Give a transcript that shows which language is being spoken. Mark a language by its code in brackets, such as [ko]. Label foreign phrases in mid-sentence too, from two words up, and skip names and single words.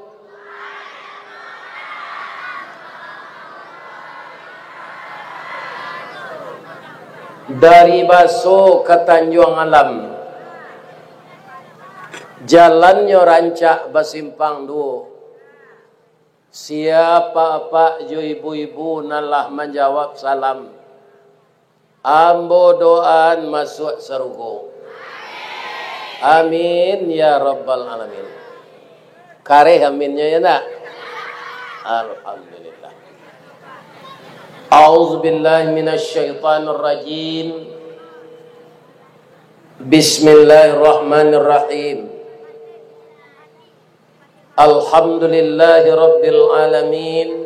[min] Dari Baso ke Tanjung Alam, jalannya rancak basimpang dua. Siapa pak jo ibu-ibu nalah menjawab salam, ambo doan masuk surga. [ar] آمين يا رب العالمين. [min] Kareh aminnya ya nak. Alhamdulillah. [ar] أعوذ بالله من الشيطان الرجيم. بسم الله الرحمن الرحيم. الحمد لله رب العالمين.